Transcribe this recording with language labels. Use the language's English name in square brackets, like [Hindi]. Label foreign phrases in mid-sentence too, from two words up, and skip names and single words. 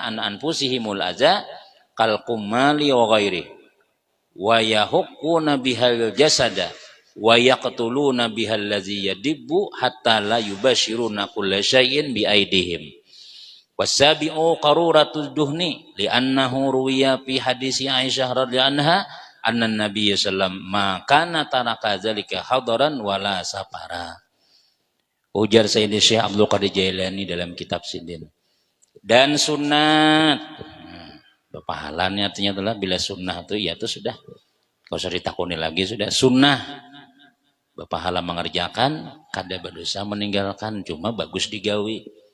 [Arabic] عن أنفسهم الأذى كالقمل وغير ويحكون بها الجسد ويقتلون بها الذي يدب حتى لا يباشرون كل شيء بأيديهم والسابع قارورة الدهن لأنه روي في حديث عائشة رضي الله عنها أن النبي سلم ما كان ترك ذلك حضراً ولا سفراً. [Indonesian] Ujar Sayyidi Syekh Abdul Qadir Jailani dalam kitab Sidin. Dan sunat pahalanya artinya adalah bila sunnah itu ya itu sudah enggak usah ditakuni lagi sudah sunnah berpahala mengerjakan kada berdosa meninggalkan cuma bagus digawi.